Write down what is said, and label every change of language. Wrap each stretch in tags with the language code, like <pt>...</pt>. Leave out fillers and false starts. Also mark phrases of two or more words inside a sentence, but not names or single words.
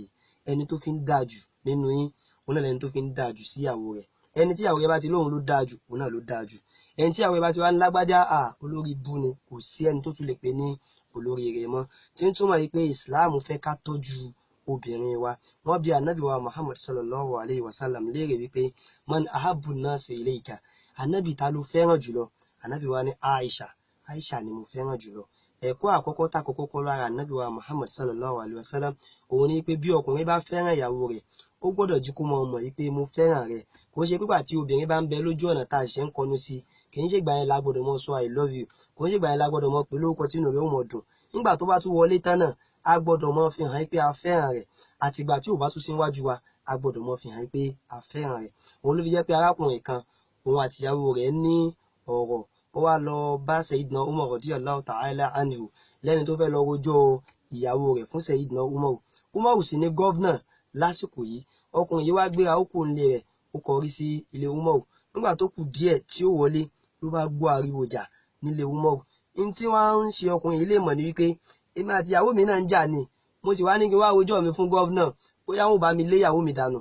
<yo>Ẹni tó fi ń dáa jù nínú yín, òun náà lẹni tó fi ń dáa jù síyàwó rẹ̀. Ẹni tí ìyàwó rẹ̀ bá ti lóhun ló dáa jù, òun náà ló dáa jù. Ẹni tí ìyàwó rẹ̀ bá ti wá ní lágbájá olórí ibú ni, kò sí ẹni tó tún lè pè ní olórí rẹ̀ mọ́. Tí ń túmọ̀ yìí pé Islam fẹ́ ká tọ́jú obìnrin wa. Wọ́n bi Ànábì wa Muhammad</yo> <ar>صلى الله عليه وسلم</ar> <yo>léèrè wípé</yo> <ar>من أحب الناس إليك.</ar> <yo>Ànábì ta ló fẹ́ràn jùlọ? Ànábì wa ní Aisha ni mo fẹ́ràn jùlọ. Ẹ̀kọ́ àkọ́kọ́ tá kọ́kọ́ kọ́ lára Ànábì wa Muhammad</yo> <ar>صلى الله عليه وسلم</ar> <yo>òun ni pé bí ọkùnrin bá fẹ́ràn ìyàwó rẹ̀, ó gbọ́dọ̀ jí kó mọ̀ yìí pé mo fẹ́ràn rẹ̀. Kò ṣe pípa tí obìnrin bá ń bẹ lójú ọ̀nà tá a ṣe ń kọnu sí, kì í ṣe ìgbà yẹn la gbọ́dọ̀ mọ sọ</yo> <en>I love you,</en> <yo>kò ń ṣe ìgbà yẹn la gbọ́dọ̀ mọ pé lórúkọ tí inú rẹ̀ ó mọ dùn. Nígbà tó bá tún wọlé tán náà, a gbọ́dọ̀ mọ fi hàn pé a fẹ́ràn rẹ̀, àti ìgbà tí ò bá tún sí níwájú wa, a gbọ́dọ̀ mọ fi hàn pé a fẹ́ràn rẹ̀. Òun ló fi jẹ́ pé arákùnrin kan, òun àti ìyàwó rẹ̀ ní ọ̀rọ̀, ó wá lọ bá Sayyidina Umar</yo> <ar>رضي الله تعالى عنه</ar> <yo>lẹ́ni tó fẹ́ lọ rojọ́ ìyàwó rẹ̀ fún Sayyidina Umar. Umar sì ní gọ́vnà lásìkò yìí. Ọkùnrin yìí wá gbéra, ó kó nílé rẹ̀, ó kọrí sí ilé Umar. Nígbà tó kù díẹ̀ tí ó wọlé, ló bá gbọ́ ariwo jà nílé Umar. Ní tí wọ́n ń ṣe ọkùnrin yìí lè mọ̀ ní wípé èmi àti ìyàwó mi náà ń jà ni, mo sì wá ní kí wá rojọ́ mi fún gọ́vnà, bóyá wọn ò bá mi lé ìyàwó mi dànù.</yo>